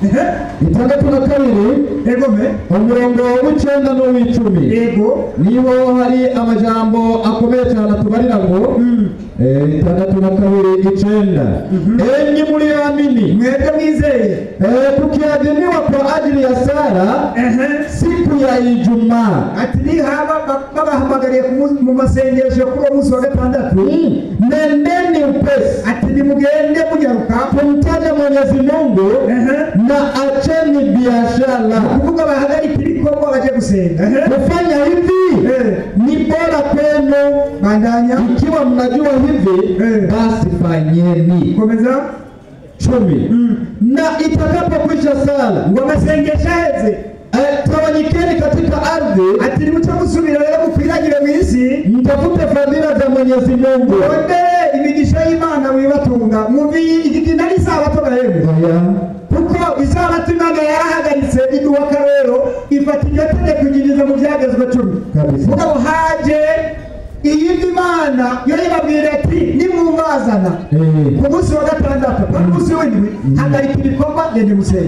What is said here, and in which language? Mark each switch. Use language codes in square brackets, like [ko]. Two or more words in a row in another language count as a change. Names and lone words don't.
[rn] 62 egome umurongo w'icenda n'uw'icumi ego niho hari amajambo akomeye cyane tubarira ngo 62 icenda [sw] enyi muri amini [rn] mwebwe mwizeye [sw] tukiadhiniwa kwa ajili ya Sara siku ya Ijumaa [rn] ati nihaba babahamagariye mu masengesho kuri uwo munsi wa 6 [sw] nendeni upesi [rn] ati nimugende munyaruka [sw] kumtaja Mwenyezi Mungu na acheni biashara [rn] kuvuga bahagarika ibikorwa baje gusenga [sw] kufanya hivi ni bora kwenu [rn] bandanya [sw] ikiwa mnajua hivi basi fanyeni [rn] komeza [sw] 10 na itakapokwisha sala [rn] ngo masengesho aheze [sw] tawanyikeni katika ardhi [rn] ati nimuca musubira rero mukwiragire mu isi [sw] mtafute fadhila za Mwenyezi Mungu [rn] ondere imigisha y'Imana wibatunga muvi igidina n'isabato bahembe kuko isabato Imana yarahagaritse iduha rero ifata iryo tegeko igiriza mu byagezwe 10 mugabo haje iyindi Imana yo ibabwira ati nimumazana ku munsi wa 6 ku munsi w'indwi hagarika ibikorwa gende musenge